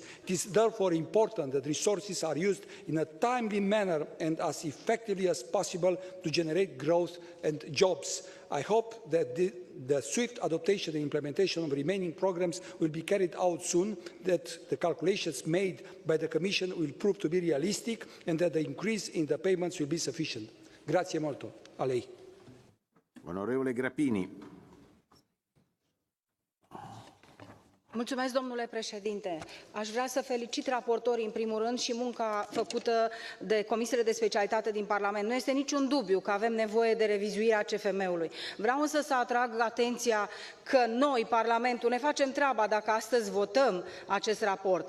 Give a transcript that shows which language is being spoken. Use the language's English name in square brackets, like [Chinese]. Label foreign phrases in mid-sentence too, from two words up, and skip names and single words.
[English] It is therefore important that resources are used in a timely manner and as effectively as possible to generate growth and jobs. I hope that the swift adoption and implementation of remaining programmes will be carried out soon, that the calculations made by the Commission will prove to be realistic and that the increase in the payments will be sufficient. [Italian] Grazie molto. A lei. Onorevole Grappini. [Romanian] Mulțumesc, domnule președinte. Aș vrea să felicit raportorii, în primul rând, și munca făcută de comisiile de specialitate din Parlament. Nu este niciun dubiu că avem nevoie de revizuirea CFM-ului. Vreau însă să atrag atenția că noi, Parlamentul, ne facem treaba dacă astăzi votăm acest raport.